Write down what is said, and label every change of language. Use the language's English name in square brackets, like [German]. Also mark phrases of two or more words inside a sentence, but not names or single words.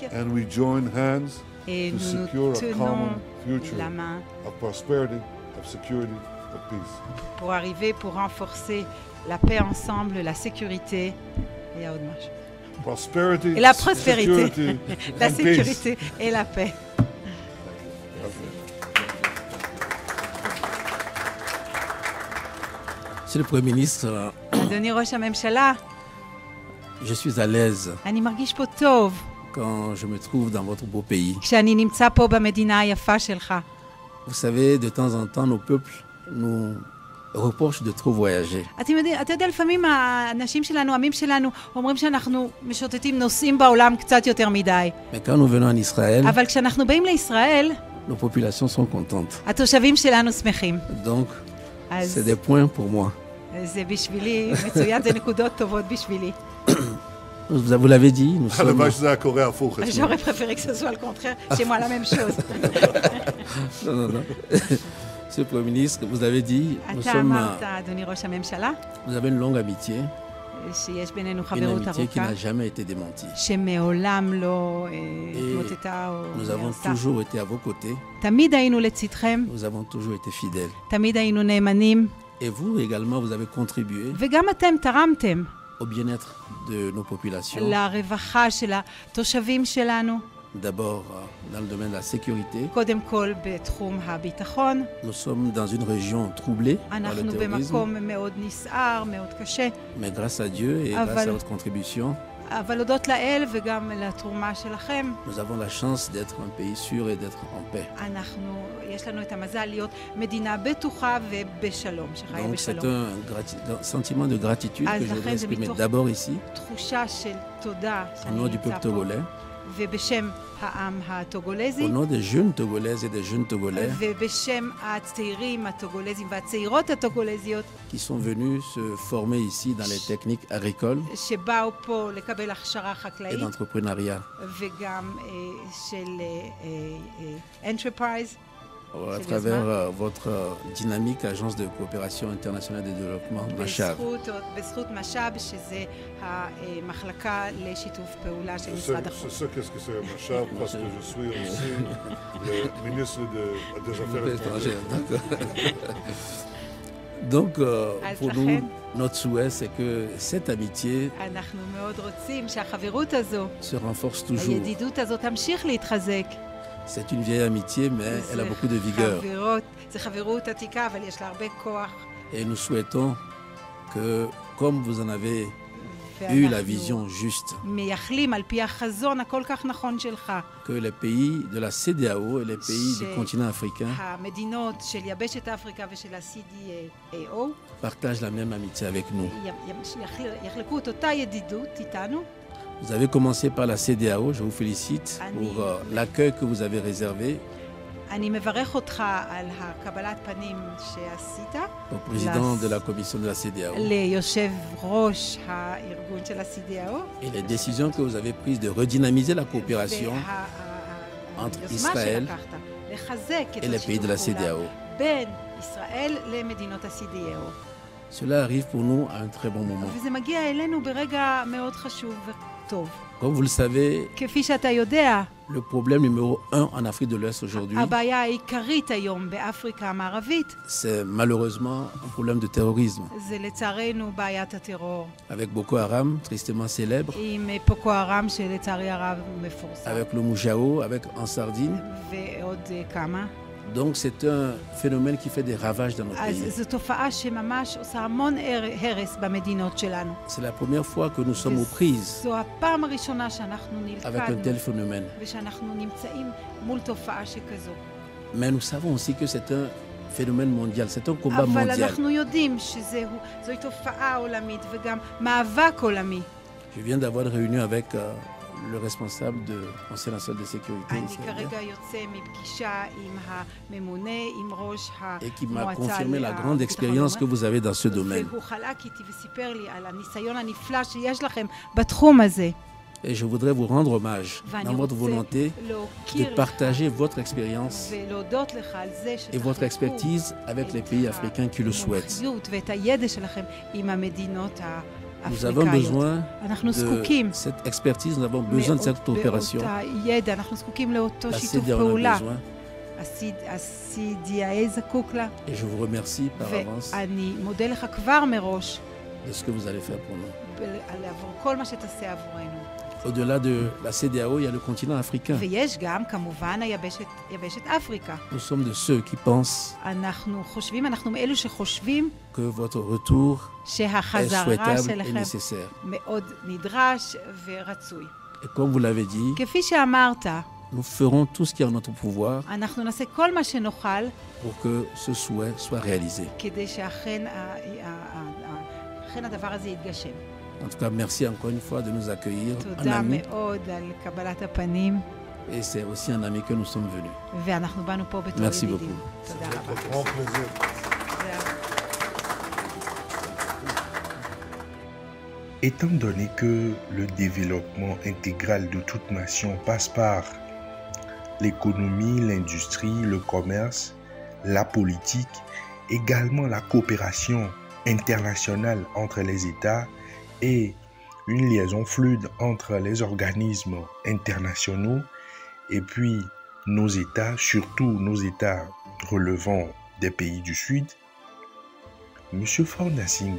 [English] and we join hands [French] et [English] to [French] nous [English] secure [French] nous a tenons [English] common future [French] la main [English] of prosperity, of security, of peace. [French] pour arriver, pour renforcer la paix ensemble, la sécurité et à Audemars. [English] Prosperity, [French] Et la prospérité, [English] security, [French] la [English] and peace. [French] sécurité et la paix. Monsieur le Premier ministre, [Hebrew] אדוני ראש הממשלה, [French] je suis à l'aise [Hebrew] אני מרגיש פה טוב [French] quand je me trouve dans votre beau pays. [Hebrew] כשאני נמצא פה במדינה היפה שלך. [French] Vous savez, de temps en temps, nos peuples nous reprochent de trop voyager. [Hebrew] אתה יודע, לפעמים האנשים שלנו, העמים שלנו, אומרים שאנחנו משוטטים, נוסעים בעולם קצת יותר מדי. [French] Mais quand nous venons en Israël, [Hebrew] אבל כשאנחנו באים לישראל, [French] nos populations sont contentes. [Hebrew] התושבים שלנו שמחים. [French] Donc, [Hebrew] אז [French] c'est des points pour moi. [Hebrew] זה בשבילי מצוין, זה נקודות טובות בשבילי. [French] Vous l'avez dit, nous sommes... [Hebrew] הלוואי שזה היה קורה הפוך אצלנו. [French] J'aurais préféré que ce soit le contraire. Chez moi, la même chose. Non, non, non. Monsieur le Premier ministre, vous avez dit, [Hebrew] אתה אמרת, אדוני ראש הממשלה, [French] nous avons une longue amitié, [Hebrew] שיש בינינו [French] une [Hebrew] חברות [French] amitié qui [Hebrew] ארוכה, [French] n'a jamais été démentie. [Hebrew] שמעולם לא התמוטטה או [French] Nous avons [Hebrew] נהרסה. [French] toujours été à vos côtés, [Hebrew] תמיד היינו לצדכם, [French] nous avons toujours été fidèles. [Hebrew] תמיד היינו נאמנים, [French] Et vous également, vous avez contribué [Hebrew] וגם אתם תרמתם [French] au bien-être de nos populations. [Hebrew] לרווחה של התושבים שלנו, [French] D'abord, dans le domaine de la sécurité, [Hebrew] קודם כל בתחום הביטחון. [French] nous sommes dans une région troublée par le [Hebrew] אנחנו [French] terrorisme, [Hebrew] במקום מאוד נסער, מאוד קשה, [French] mais grâce à Dieu et grâce à votre contribution, [Hebrew] אבל הודות לאל וגם לתרומה שלכם, [French] nous avons la chance d'être un pays sûr et d'être en paix. [Hebrew] יש לנו את המזל להיות מדינה בטוחה ובשלום, שחיה [French] Donc c'est [Hebrew] בשלום. [French] un sentiment de gratitude que je voudrais exprimer d'abord ici, [Hebrew] תחושה של תודה [French] au [Hebrew] שאני [French] nom du [Hebrew] נמצא [French] peuple [Hebrew] פה, [French] togolais, [Hebrew] ובשם העם [French] au [Hebrew] הטוגולזי, [French] nom des jeunes Togolaises et des jeunes Togolais [Hebrew] ובשם הצעירים הטוגולזים והצעירות הטוגולזיות, [French] qui sont venus se former ici dans les techniques agricoles [Hebrew] שבאו פה לקבל הכשרה [French] et [Hebrew] חקלאית, [French] d'entrepreneuriat. [Hebrew] וגם של enterprise, [French] À travers votre dynamique agence de coopération internationale de développement, MACHAV. [Hebrew] בזכות משאב, שזה המחלקה לשיתוף פעולה של [French] Je [Hebrew] משרד [French] sais, [Hebrew] החוץ. [French] je sais qu'est-ce que c'est un machab parce que je suis aussi le ministre des Affaires étrangères. Donc, pour nous, [Hebrew] לכן, [French] notre souhait, c'est que cette amitié [Hebrew] אנחנו מאוד רוצים שהחברות הזו, [French] se renforce toujours. [Hebrew] הידידות הזאת תמשיך להתחזק. [French] C'est une vieille amitié, mais elle a beaucoup de vigueur. [Hebrew] זה חברות עתיקה, אבל יש לה הרבה כוח. [French] Et nous souhaitons que, comme vous en avez eu la vision juste, [Hebrew] מייחלים על פי החזון הכל כך נכון שלך. [French] que les pays de la CEDEAO et les pays du continent africain [Hebrew] המדינות של יבשת אפריקה ושל ה-CDAO [French] partagent la même amitié avec nous. [Hebrew] יחלקו את אותה ידידות איתנו. [French] Vous avez commencé par la CEDEAO, je vous félicite pour l'accueil que vous avez réservé [Hebrew] אני מברך אותך על הקבלת פנים שעשית [French] au président de la commission de la CEDEAO [Hebrew] ליושב ראש הארגון של ה-CDAO. [French] et les décisions que vous avez prises de redynamiser la coopération entre Israël et les pays de la CEDEAO. [Hebrew] בין ישראל למדינות ה-CDAO. [French] Cela arrive pour nous à un très bon moment. [Hebrew] וזה מגיע אלינו ברגע מאוד חשוב וטוב. [French] Comme vous le savez, [Hebrew] כפי שאתה יודע, [French] le problème numéro 1 en Afrique de l'Ouest aujourd'hui, [Hebrew] הבעיה העיקרית היום באפריקה המערבית [French] c'est malheureusement un problème de terrorisme. [Hebrew] זה לצערנו בעיית הטרור. [French] Avec Boko Haram, tristement célèbre, [Hebrew] עם פוקו הרם שלצערי הרב מפורסם. [French] avec le Moujao, avec Ansardine. [Hebrew] ועוד כמה. [French] Donc c'est un phénomène qui fait des ravages dans notre [Hebrew] אז [French] pays. [Hebrew] זו תופעה שממש עושה המון הרס במדינות שלנו. [French] C'est la première fois que nous sommes aux prises [Hebrew] זו הפעם הראשונה שאנחנו [French] avec un [Hebrew] נלכדנו [French] tel phénomène. [Hebrew] ושאנחנו נמצאים מול תופעה שכזו. [French] Mais nous savons aussi que c'est un phénomène mondial, c'est un combat [Hebrew] אבל [French] mondial. [Hebrew] אנחנו יודעים שזוהי תופעה עולמית וגם מאבק עולמי. [French] Je viens d'avoir une réunion avec le responsable du Conseil national de sécurité [Hebrew] אני [French] israélien [Hebrew] כרגע יוצא מפגישה עם הממונה, עם ראש [French] et qui m'a [Hebrew] המועצה [French] confirmé la grande [Hebrew] לביטחון [French] expérience que [Hebrew] לאומי. [French] vous avez dans ce domaine. [Hebrew] והוא חלק איתי וסיפר לי על הניסיון הנפלא שיש לכם בתחום הזה. [French] Et je voudrais vous rendre hommage [Hebrew] ואני [French] dans votre [Hebrew] רוצה [French] volonté de [Hebrew] להוקיר לך [French] partager votre expérience [Hebrew] ולהודות לך על זה [French] et votre expertise avec les pays africains qui le souhaitent. [Hebrew] המומחיות ואת הידע שלכם עם המדינות [French] Nous avons [Hebrew] האפריקאיות. [French] besoin [Hebrew] אנחנו [French] de [Hebrew] זקוקים [French] cette expertise, nous avons besoin de cette coopération. [Hebrew] באותה ידע, אנחנו זקוקים לאותו [French] La [Hebrew] שיתוף [French] CEDEAO en a [Hebrew] פעולה. [French] besoin [Hebrew] ה-CDA זקוק לה, [French] et je vous remercie par avance [Hebrew] ואני מודה לך כבר מראש [French] de ce que vous allez faire pour nous. [Hebrew] על עבור כל מה שתעשה עבורנו. [French] Au-delà de la CEDEAO, il y a le continent africain. [Hebrew] ויש גם כמובן יבשת אפריקה. [French] Nous sommes de ceux qui pensent [Hebrew] אנחנו מאלו שחושבים [French] que votre retour est [Hebrew] שהחזרה [French] souhaitable et [Hebrew] שלכם [French] nécessaire. [Hebrew] מאוד נדרש ורצוי. [French] Et comme vous l'avez dit, [Hebrew] כפי שאמרת, [French] nous ferons tout ce qui est en notre pouvoir [Hebrew] אנחנו נעשה כל מה שנוכל [French] pour que ce souhait soit réalisé. [Hebrew] כדי שאכן הדבר הזה יתגשם. [French] En tout cas, merci encore une fois de nous accueillir en [Hebrew] תודה [French] ami. [Hebrew] מאוד על קבלת הפנים, [French] Et c'est aussi en ami que nous sommes venus. [Hebrew] ואנחנו באנו פה בתור [French] Merci [Hebrew] ידידים. [French] beaucoup. [Hebrew] תודה רבה. [French] Grand plaisir. Étant donné que le développement intégral de toute nation passe par l'économie, l'industrie, le commerce, la politique, également la coopération internationale entre les États et une liaison fluide entre les organismes internationaux et puis nos États, surtout nos États relevant des pays du Sud, M.